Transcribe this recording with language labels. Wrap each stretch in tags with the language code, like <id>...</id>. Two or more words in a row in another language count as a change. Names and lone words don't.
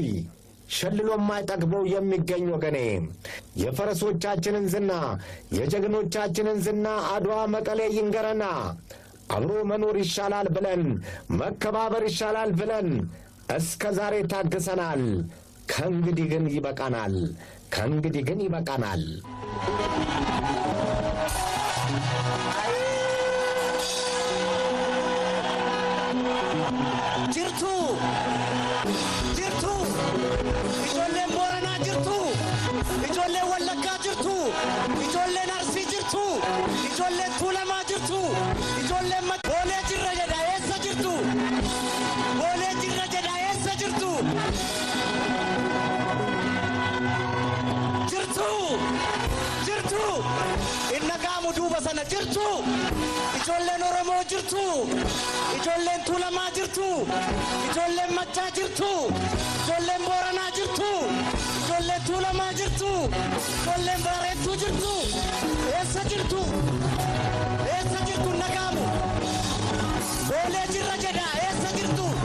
<am>ሸልሎ የማይጠግበው የሚገኝ ወገኔ የፈረሶቻችንን ዝና የጀግኖቻችንን ዝና አድዋ መቀሌ ይንገረና አብሮ መኖር ይሻላል ብለን መከባበር ይሻላል ብለን እስከ ዛሬ ታግሰናል። ከእንግዲህ ግን ይበቃናል። ከእንግዲህ ግን ይበቃናል።</am> <om>jirtu jirtu ijoolleen Booranaa jirtu ijoolleen Wallaggaa jirtu ijoolleen Arsii jirtu ijoolleen Tuulamaa jirtu ijoolleen Boolee jirra jedha eessa jirtu Boolee jirra jedha eessa jirtu jirtu jirtu inna gaamu duuba sana jirtu ijoolleen Oromoo jirtu ijoolleen Tuulamaa jirtu ijoolleen Machaa jirtu ijoolleen Booranaa jirtu ijoolleen Tuulamaa jirtu ijoolleen Baareetuu jirtu eessa jirtu eessa jirtu nagaamu Boolee jirra jedha eessa jirtu</om>